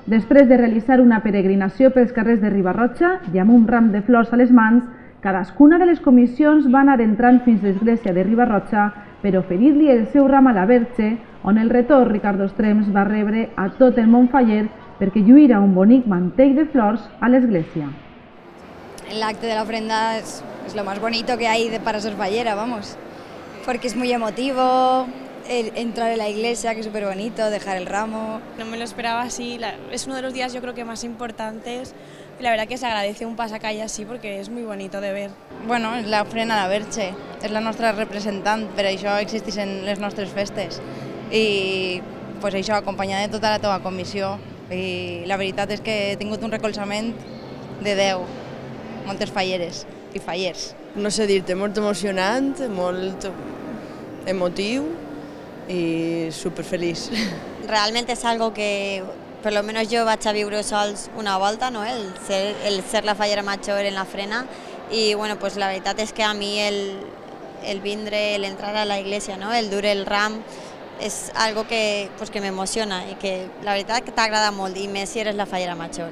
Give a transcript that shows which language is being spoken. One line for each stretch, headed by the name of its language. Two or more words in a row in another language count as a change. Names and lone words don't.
Catalan: Després de realitzar una peregrinació pels carrers de Riba-roja i amb un ram de flors a les mans, cadascuna de les comissions va anar entrant fins a l'església de Riba-roja per oferir-li el seu ram a la Verge, on el rector Ricardo Estrems va rebre a tot el món faller perquè lluïra un bonic mantell de flors a l'església.
Spanish: El acto de la ofrenda es lo más bonito que hay para ser fallera, vamos, porque es muy emotivo, entrar en la iglesia, que es súper bonito, dejar el ramo. No me lo esperaba así, es uno de los días yo creo que más importantes y la verdad que se agradece un pasacalle así porque es muy bonito de ver.
Catalan: Bueno, és la ofrena a la Verge, és la nostra representant, per això existeixen les nostres festes i pues això, acompanyada de tota la teva comissió, i la veritat és que he tingut un recolzament de Déu, moltes falleres i fallers. No sé dir-te, molt emocionant, molt emotiu
Spanish: y súper feliz. Realmente es algo que por lo menos yo
Catalan: vaig a viure sols una volta,
Spanish: ¿no? el ser la fallera major en la frena y bueno, pues
Catalan: la veritat és que a mi el vindre,
Spanish: el entrar a la iglesia, ¿no?
Catalan: El dur el ram és algo que m'emociona i que la veritat que t'agrada molt i més si eres la fallera major.